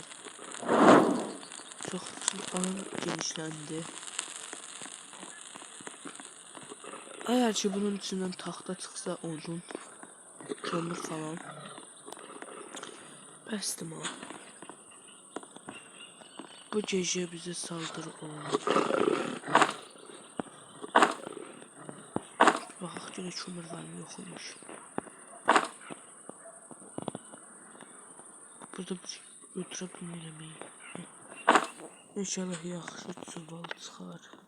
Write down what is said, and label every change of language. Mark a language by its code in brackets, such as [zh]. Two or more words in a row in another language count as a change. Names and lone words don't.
[tr] Çok alan genişlendi. Eğer ki bunun içinden taxta çıksa odun, kömür falan. [az] Bəsdim o. [tr] Bu gece bize saldırı oldu. [az] Baxaq görə kömür var mı yoxmuş. Burada götürə bilmirəm. İnşallah yaxşı çuval çıxar.